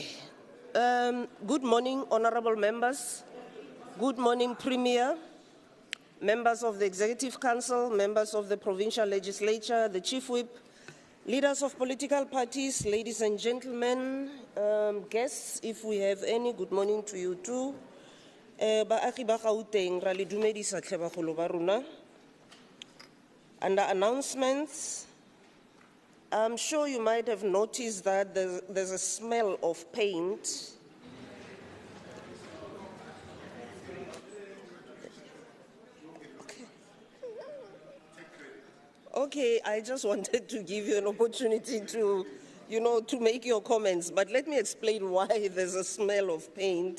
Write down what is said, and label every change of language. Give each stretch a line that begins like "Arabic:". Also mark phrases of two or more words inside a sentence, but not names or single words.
English: Good morning, honorable members. Good morning, Premier, members of the Executive Council, members of the Provincial Legislature, the Chief Whip, leaders of political parties, ladies and gentlemen, guests, if we have any, good morning to you too.
Tswana: Baagi ba Gauteng ra le dumedisa tlhe bagolo ba rona.
English: Under announcements, I'm sure you might have noticed that there's a smell of paint. Okay, I just wanted to give you an opportunity to, to make your comments, but let me explain why there's a smell of paint.